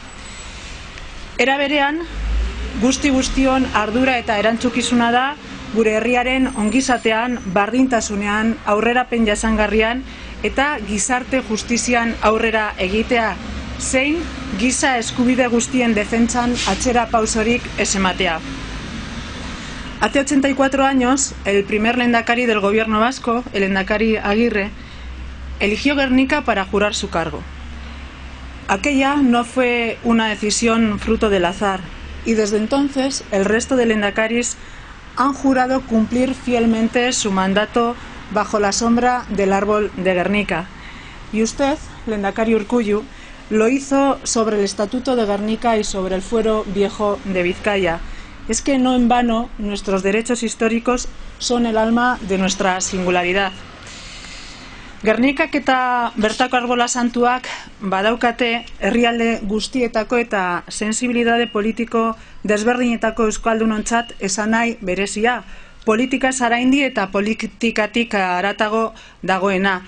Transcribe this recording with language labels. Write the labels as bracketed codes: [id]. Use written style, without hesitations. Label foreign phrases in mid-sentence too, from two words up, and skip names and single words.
[eu] Era berean, guztion ardura eta erantzukizuna da gure herriaren ongizatean, bardintasunean, aurrerapen jasangarrian eta gizarte justizian aurrera egitea, zein giza eskubide guztien defentsan atzera pausorik ez ematea. [es] Hace 84 años, el primer lehendakari del gobierno vasco, el lehendakari Aguirre, eligió Gernika para jurar su cargo. Aquella no fue una decisión fruto del azar, y desde entonces el resto de lehendakaris han jurado cumplir fielmente su mandato bajo la sombra del árbol de Gernika. Y usted, lehendakari Urkullu, lo hizo sobre el Estatuto de Gernika y sobre el Fuero Viejo de Vizcaya. Es que no en vano nuestros derechos históricos son el alma de nuestra singularidad. [eu] Gernikak eta bertako arbola santuak badaukate herrialde guztietako eta sensibilidade politiko desberdinetako euskaldunontzat esanahi berezia, politika zaraindi eta politikatik haratago dagoena.